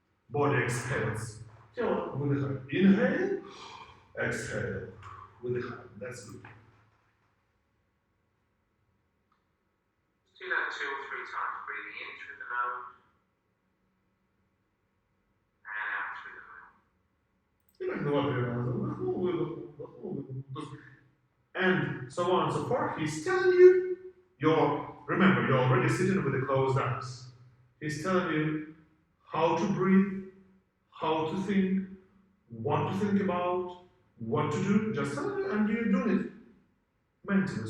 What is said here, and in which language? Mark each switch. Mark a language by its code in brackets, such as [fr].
[en] Body exhales. [ru] Тело выдыхает. [en] Inhale, exhale. [ru] Выдыхает. [en] That's good. Let's do that 2 or 3 times, breathing in through the nose and out through the mouth. [ru] И так 2-3 раза. Вдохнул, выдохнул, вдохнул, выдохнул. And [en] so on and so forth. He's telling you, remember, you're already sitting with the closed eyes. He's telling you how to breathe, how to think, what to think about, what to do, just telling you, and you're doing it mentally.